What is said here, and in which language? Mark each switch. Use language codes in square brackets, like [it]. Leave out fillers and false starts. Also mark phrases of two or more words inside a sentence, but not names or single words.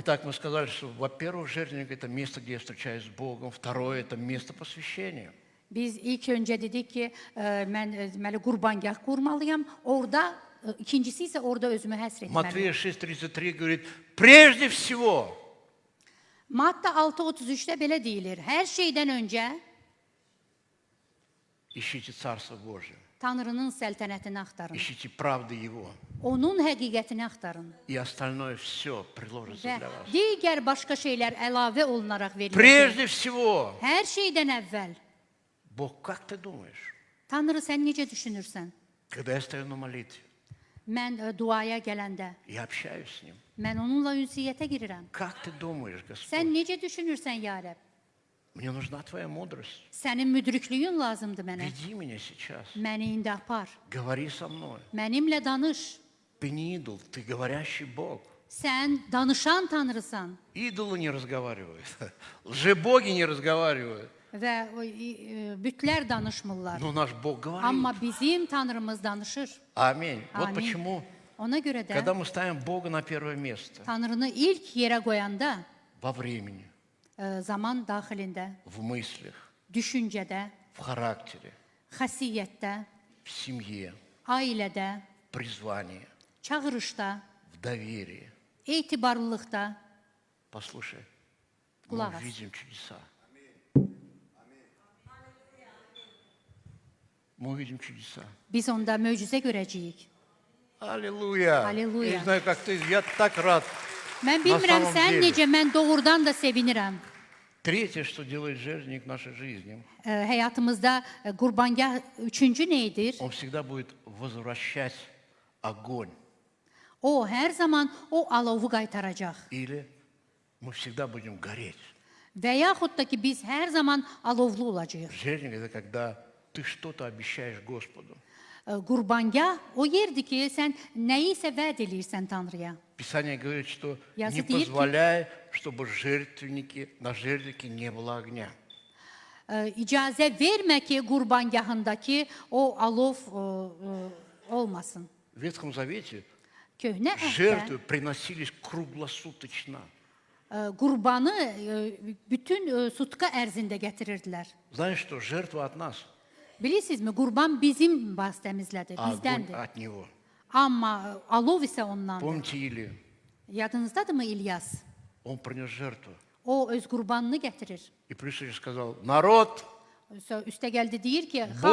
[ru] Итак, мы сказали, что, во-первых, жертвенник – это место, где я встречаюсь с Богом. Второе – это место посвящения. [az] Biz ilk öncə dedik ki, mən deməli qurbangah qurmalıyam. Orada ikincisi isə orada özümü həsr etməliyəm. [ru] Матфея 6:33 говорит, прежде всего, [az] Matta 6:33-də belə deyilir: Hər şeydən öncə [ru] ищите Царство Божие, [az] Tanrının səltənətini axtarın. [ru] ищите правды Его, [az] Onun həqiqətini axtarın. [ru] и остальное все приложится [az] Və [ru] для вас. [az] digər başqa şeylər əlavə olunaraq veriləcək. [ru] Прежде всего, [az] Hər şeydən əvvəl [ru] Бог, как ты думаешь, [az] Tanrı sən necə düşünürsən? [ru] когда я стою на молитве, [az] Mən duaya gələndə [ru] я общаюсь с Ним, [az] mən onunla ünsiyyətə girirəm. [ru] как ты думаешь, Господь, [az] Sən necə düşünürsən ya Rəbb? [ru] мне нужна Твоя мудрость. [az] Sənin müdriklüyün lazımdır mənə. [ru] Веди меня сейчас, [az] Məni indi apar. [ru] говори со мной. [az] Mənimlə danış. [ru] Ты не идол, ты говорящий Бог. [az] Sən danışan Tanrısan. [ru] Идолы не разговаривают, лжебоги не разговаривают. [az] Və bütlər danışmırlar. [ru] Но наш Бог говорит. [az] Amma bizim Tanrımız danışır. [ru] Аминь. Вот [az] Amin. [ru] почему, [az] Ona görə də [ru] когда мы ставим Бога на первое место, [az] Tanrını ilk yerə qoyanda [ru] во времени, [az] zaman daxilində, [ru] в мыслях, [az] düşüncədə, [ru] в характере, [az] xəsiyyətdə, [ru] в семье, [az] ailədə, [ru] в призвании, [az] çağırışda, [ru] в доверии, [az] etibarlılıqda [ru] послушай, [az] Qulaq [ru] мы [az] as. [ru] увидим чудеса. Мы увидим чудеса. [az] biz onda möcüzə görəcəyik. [ru] Аллилуйя! Аллилуйя. Я не знаю, как ты, я так rad. [az] Mən bilmirəm [ru] самом [az] sən [ru] деле. [az] necə, mən doğrudan da sevinirəm. [ru] Tretье, что делает жертвенник в нашей жизни, [az] Həyatımızda qurbangah üçüncü nə edir? [ru] он всегда будет возвращать огонь. [az] O hər zaman o alovu qaytaracaq. [ru] Или мы всегда будем гореть. [az] Və yaxud da ki biz hər zaman alovlu olacağıq. [ru] Жертвенник – это когда ты что-то обещаешь Господу. [az] Qurbangah o yerdir ki, sən nəyisə vəd eləyirsən Tanrıya. [ru] Писание говорит, что Я не задаю- позволяй, чтобы на жертвеннике не было огня. [az] İcazə vermə ki, qurbangahındakı o alov olmasın. [ru] В Ветхом Завете [az] Köhnə əhdə [ru] жертвы приносились круглосуточно. [az] qurbanı bütün sutka ərzində gətirirdilər. [ru] Знаешь что? Жертва от нас, [az] Bilirsinizmi, qurban bizim vasitəmizlədir, [ru] а огонь [az] bizdəndir. [ru] от Него. [az] Amma alov isə ondandır. [ru] Помните Илию? [az] Yadınızdadırmı İlyas? [ru] Он принес жертву. [az] O öz qurbanını gətirir. [ru] И пришел и сказал, народ, [az] Üste geldi deyir ki, xalq,